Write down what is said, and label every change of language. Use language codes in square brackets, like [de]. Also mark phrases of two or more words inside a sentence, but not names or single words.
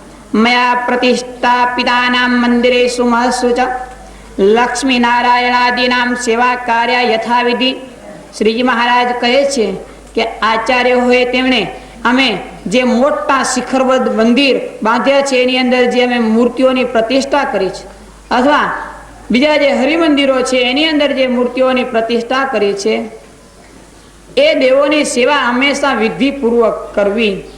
[sa] मया प्रतिष्ठापितानां मंदिरेषु महत्सु च लक्ष्मी नारायणादीनां सेवा कार्य यथाविधि। [gu] શ્રીજી મહારાજ કહે છે કે આચાર્ય હોય તેમણે અમે જે મોટા શિખરબદ્ધ મંદિર બાંધ્યા છે એની અંદર જે અમે મૂર્તિઓની પ્રતિષ્ઠા કરી છે, અથવા બીજા જે હરિમંદિરો છે એની અંદર જે મૂર્તિઓની પ્રતિષ્ઠા કરી છે, એ દેવોની સેવા હંમેશા વિધિપૂર્વક કરવી.